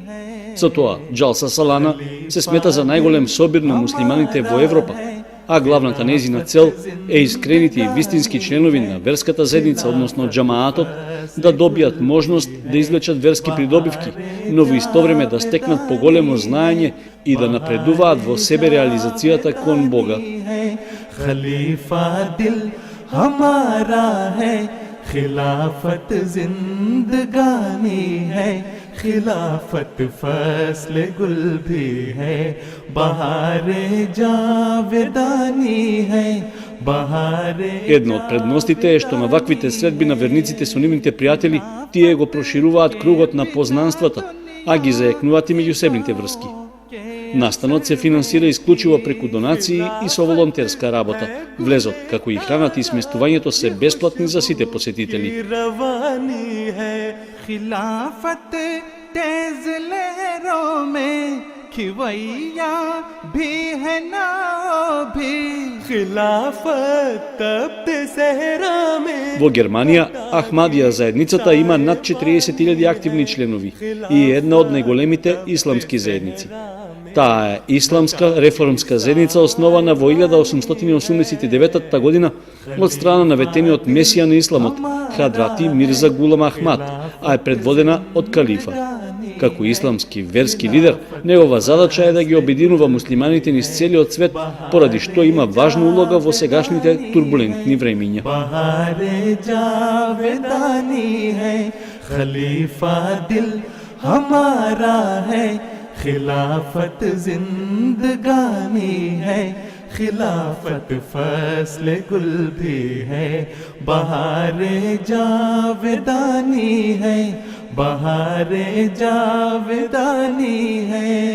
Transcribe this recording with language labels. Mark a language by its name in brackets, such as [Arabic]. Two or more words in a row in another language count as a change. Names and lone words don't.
[Macedonian] Со тоа, Джалса Салана се смета за најголем собир на муслиманите во Европа, а главната нејзина цел е искрените и вистински членови на верската заедница, односно џамаатот, да добијат можност да извлечат верски придобивки, но во исто време да стекнат поголемо знаење и да напредуваат во себе реализацијата кон Бога. [Urdu] خلیفہ دل ہمارا ہے، خلافت زندگانی ہے، خلافت فصل گل بھی ہے، بہار جاودانی ہے، بہارے. [Macedonian] Една од предностите е што на ваквите средби на верниците со нивните пријатели, тие го прошируваат кругот на познанствата, а ги заекнуваат и меѓусебните врски. Настанот се финансира исклучиво преку донации и со волонтерска работа. Влезот, како и храната и сместувањето се бесплатни за сите посетители. [Urdu] خلافت تیز لہروں میں کھویا بھی ہے نا بھی. خلافت تپت صحرا میں. [Macedonian] Во Германија, Ахмадија заедницата има над 40.000 активни членови и е една од најголемите исламски заедници. Таа е исламска реформска заедница основана во 1889 година од страна на ветениот месија на исламот, Хадрати Мирза Гулам Ахмад, а е предводена од калифа. Како исламски верски лидер, негова задача е да ги обединува муслиманите низ целиот свет, поради што има важна улога во сегашните турбулентни времиња. [Urdu] خلافت زندگانی ہے، خلافت فصل گل بھی ہے، بہار جاودانی ہے، بہار جاودانی ہے.